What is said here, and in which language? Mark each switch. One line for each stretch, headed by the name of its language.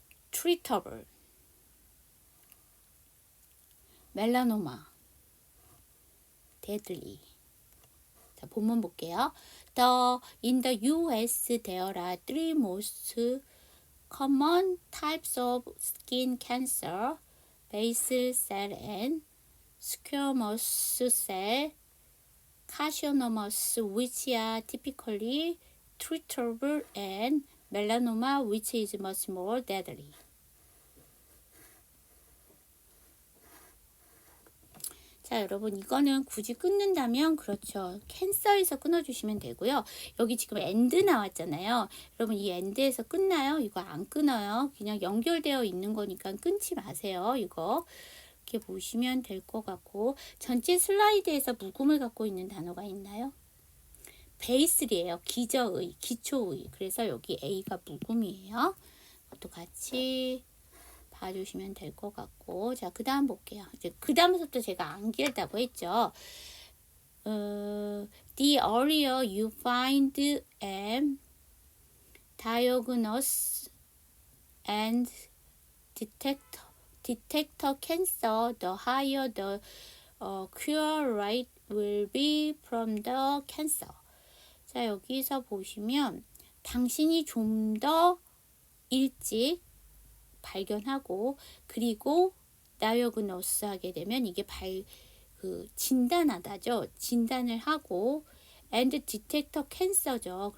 English: 트리터블, 멜라노마, 데들리.
Korean: 자, 본문 볼게요.
English: In the US, there are three most common types of skin cancer: basal cell and squamous cell carcinomas, which are typically treatable, and melanoma, which is much more deadly.
Korean: 자, 여러분 이거는 굳이 끊는다면 그렇죠. 캔서에서 끊어주시면 되고요. 여기 지금 엔드 나왔잖아요. 여러분 이 엔드에서 끊나요? 이거 안 끊어요. 그냥 연결되어 있는 거니까 끊지 마세요. 이거 이렇게 보시면 될 것 같고 전체 슬라이드에서 묵음을 갖고 있는 단어가 있나요? 베이슬이에요. 기저의, 기초의. 그래서 여기 A가 묵음이에요. 그것도 같이 봐주시면 될 것 같고 자, 그 다음 볼게요. 이제 그 다음부터 제가 안 길다고 했죠.
English: The earlier you find and diagnose and detect cancer, the higher the cure rate will be from the cancer.
Korean: 자, 여기서 보시면 당신이 좀 더 일찍 발견하고 그리고 다이어그노스 하게 되면 이게 진단하다죠. 진단을 하고
English: and detect cancer죠.